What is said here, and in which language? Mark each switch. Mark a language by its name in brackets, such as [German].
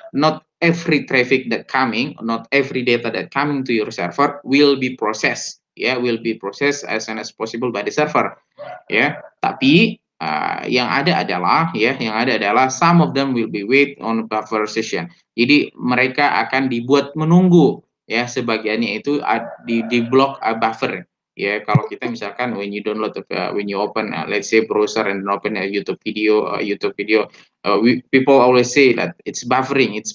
[English] Not every traffic that coming, not every data that coming to your server will be processed, will be processed as soon as possible by the server, [Indonesian] Tapi yang ada adalah [English] some of them will be wait on buffer session. [Indonesian] Jadi mereka akan dibuat menunggu, sebagiannya itu di block buffer. Ya, kalau kita misalkan [English] when you download when you open let's say browser and open a YouTube video, people always say that it's buffering.